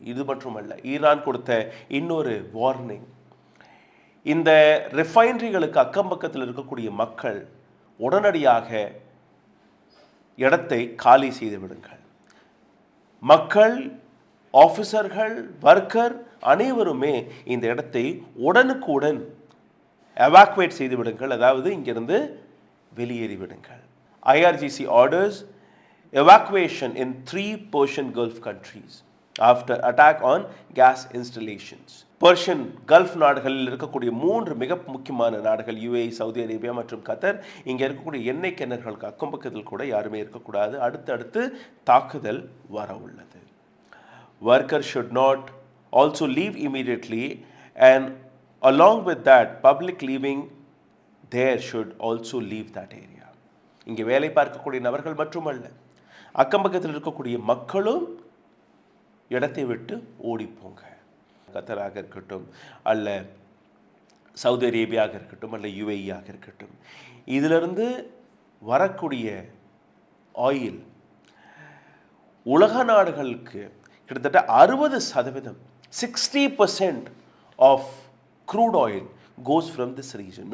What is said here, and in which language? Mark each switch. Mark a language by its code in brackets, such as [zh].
[ta] இது மட்டுமல்ல, ஈரான் கொடுத்த இன்னொரு வார்னிங், இந்த ரிஃபைனரிகளுக்கு அக்கம் பக்கத்தில் இருக்கக்கூடிய மக்கள் உடனடியாக இடத்தை காலி செய்து விடுங்கள். மக்கள், ஆஃபீஸர்கள், ஒர்க்கர் அனைவருமே இந்த இடத்தை உடனுக்குடன் எவாக்குவேட் செய்து விடுங்கள், அதாவது இங்கிருந்து வெளியேறி விடுங்கள். [en] IRGC orders evacuation in 3 Persian Gulf countries after attack on gas installations. [ta] Persian gulf நாடுகளில் இருக்கக்கூடிய 3 மிக முக்கியமான நாடுகள் UAE, சவுதி அரேபியா மற்றும் கத்தர். இங்கே இருக்கக்கூடிய எண்ணெய் கிணறுகளுக்கு அக்கம் பக்கத்தில் கூட யாருமே இருக்கக்கூடாது. அடுத்தடுத்து தாக்குதல் வர உள்ளது. [en] Workers should not also leave immediately, and along with that public living there should also leave that area. [ta] இங்கே வேலை பார்க்கக்கூடிய நபர்கள் மட்டுமல்ல, அக்கம் பக்கத்தில் இருக்கக்கூடிய மக்களும் இடத்தை விட்டு ஓடிப்போங்க. கத்தராக இருக்கட்டும், அல்ல சவுதி அரேபியாக இருக்கட்டும், அல்ல UAE ஆக இருக்கட்டும், இதிலிருந்து வரக்கூடிய ஆயில் உலக நாடுகளுக்கு கிட்டத்தட்ட 60%, [en] 60% of crude oil goes from this region.